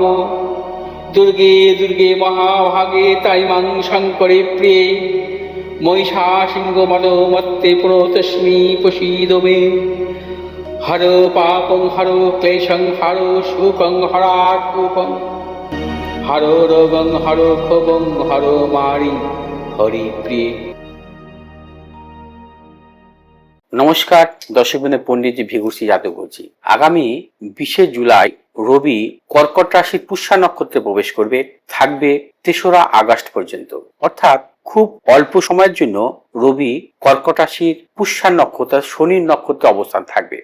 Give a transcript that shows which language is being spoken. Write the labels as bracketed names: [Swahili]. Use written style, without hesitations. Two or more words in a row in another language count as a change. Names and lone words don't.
[Sanskrit] दुर्गे दुर्गे महाभागे ताइमां शङ्करे प्रिये महिषासिंहमदोमत्ते प्रणतोऽस्मि प्रसीद मे। हरो पापं हरो क्लेशं हरो शोकं हरात्मकं हरो रोगं हरो क्षोभं हरो मारि हरिप्रिये। [Bangla] নমস্কার দর্শক বন্ধু, পণ্ডিতজি ভিগুসি জাতক বলছি। আগামী 20শে জুলাই রবি কর্কট রাশির পুষ্যা নক্ষত্রে প্রবেশ করবে, থাকবে 3রা আগস্ট পর্যন্ত। অর্থাৎ খুব অল্প সময়ের জন্য রবি কর্কট রাশির পুষ্যা নক্ষত্র শনির নক্ষত্রে অবস্থান থাকবে।